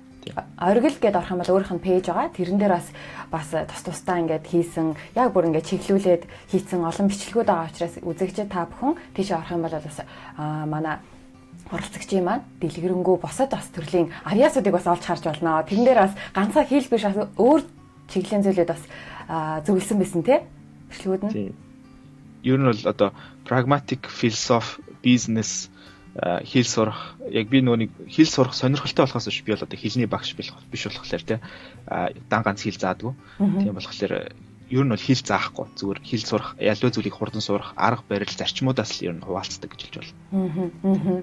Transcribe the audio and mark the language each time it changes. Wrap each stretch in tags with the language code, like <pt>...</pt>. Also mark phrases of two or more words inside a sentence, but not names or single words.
<mn>Оргил гэдээ орох юм бол өөрийнх нь пэйж байгаа. Тэрэн дээр бас тус-тусдаа ингээд хийсэн, яг бүр ингээд чиглүүлээд хийсэн олон бичлэгүүд байгаа учраас үзэгчид та бүхэн тийш орох юм бол бас манай оролцогчийн маань дэлгэрэнгүй босоод бас төрлийн авьяасуудыг бас олж харж болно. Тэрэн дээр бас ганцхан хэл биш бас өөр чиглэлийн зүйлүүд бас зөвлөсөн байсан тий. Бичлэгүүд нь. Ер нь бол одоо</mn> <en>pragmatic philosophy,</en> <mn>business хэл сурах яг би нэг хэл сурах сонирхолтой болохоос биш би бол одоо хэлний багш биш болохоор тий дан ганц хэл заадгүй. Тийм болохоор ер нь бол хэл заахгүй зүгээр хэл сурах ядуу зүйлийг хурдан сурах арга барил зарчмуудаас л ер нь хуваалцдаг гэж хэлж байна.</mn>